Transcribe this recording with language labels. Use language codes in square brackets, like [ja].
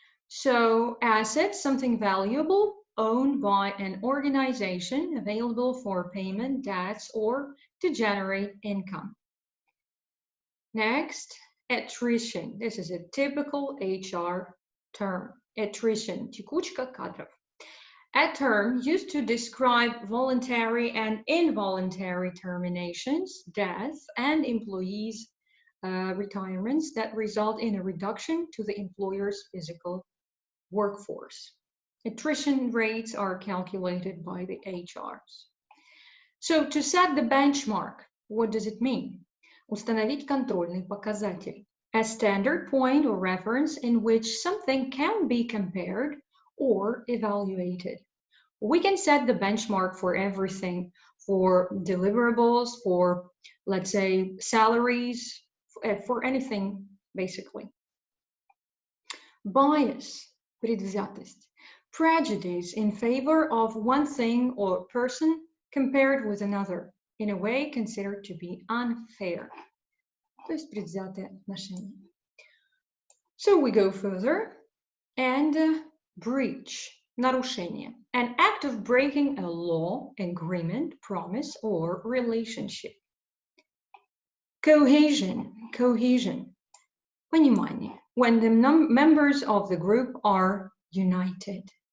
[en] So assets, something valuable, owned by an organization, available for payment, debts, or to generate income. Next, attrition. This is a typical HR term. [ru] Attrition, текучка кадров. [en] A term used to describe voluntary and involuntary terminations, death, and employees' retirements that result in a reduction to the employer's physical workforce. Attrition rates are calculated by the HRs. So to set the benchmark, what does it mean? [ru] Установить контрольный показатель, [en] a standard point or reference in which something can be compared or evaluated. We can set the benchmark for everything, for deliverables, for, let's say, salaries, for anything, basically. Bias, предвзятость, prejudice in favor of one thing or person compared with another, in a way considered to be unfair. [ru] То есть предвзятое отношение. [en] So we go further, and breach, нарушение, an act of breaking a law, agreement, promise, or relationship. Cohesion, понимание, when the members of the group are united.